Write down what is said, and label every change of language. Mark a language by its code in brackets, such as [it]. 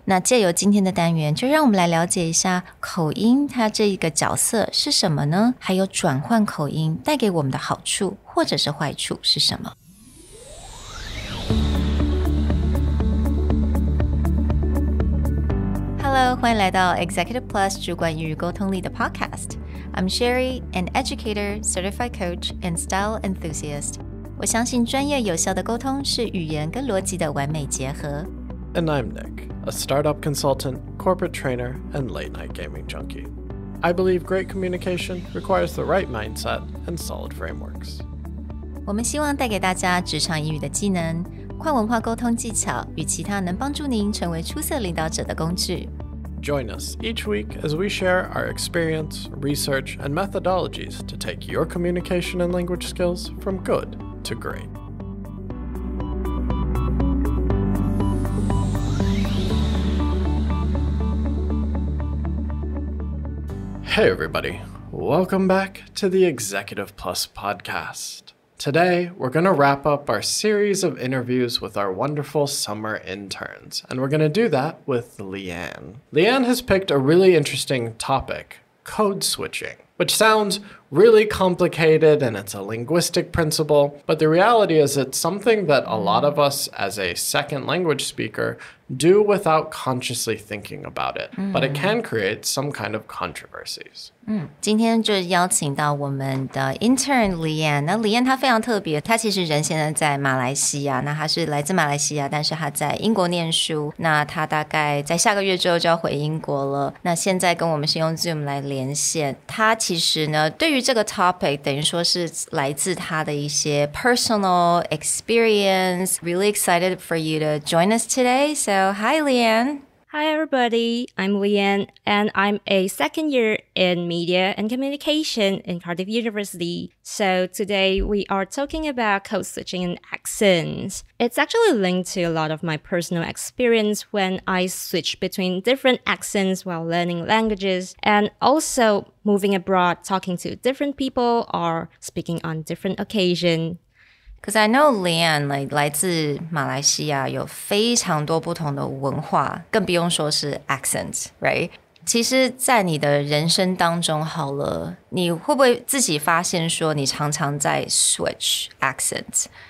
[zh] 那借由今天的单元，就让我们来了解一下口音它这一个角色是什么呢？还有转换口音带给我们的好处或者是坏处是什么？Hello， 欢迎来到 Executive Plus 主管与沟通力的 Podcast。 [en] I'm Sherry, an educator, certified coach, and style enthusiast. [zh] 我相信专业有效的沟通是语言跟逻辑的完美结合。 [en] And I'm Nick, a startup consultant, corporate trainer, and late-night gaming junkie. I believe great communication requires the right mindset and solid frameworks. [zh] 我们希望带给大家职场英语的技能、跨文化沟通技巧与其他能帮助您成为出色领导者的工具。 [en] Join us each week as we share our experience, research, and methodologies to take your communication and language skills from good to great. Hey everybody, welcome back to the Executive Plus podcast. Today, we're going to wrap up our series of interviews with our wonderful summer interns, and we're going to do that with Leanne. Leanne has picked a really interesting topic, code switching, which sounds really complicated and it's a linguistic principle, but the reality is it's something that a lot of us as a second language speaker do without consciously thinking about it, but it can create some kind of controversies. [zh] 今天就邀请到我们的 intern Liane。那 Liane 她非常特别，她其实人现在在马来西亚，那她是来自马来西亚，但是她在英国念书。那她大概在下个月之后就要回英国了。那现在跟我们是用 Zoom 来连线。她其实呢，对于这个 topic 等于说是来自她的一些 [en] personal experience. Really excited for you to join us today. So hi Liane. Hi everybody, I'm Leanne and I'm a second year in media and communication in Cardiff University. So today we are talking about code switching and accents. It's actually linked to a lot of my personal experience when I switch between different accents while learning languages and also moving abroad, talking to different people or speaking on different occasions.Because [zh] I know Liane 来自马来西亚有非常多不同的文化，更不用说是 [en] accent, right? [zh] 其实在你的人生当中好了，你会不会自己发现说你常常在 [en] switch accent?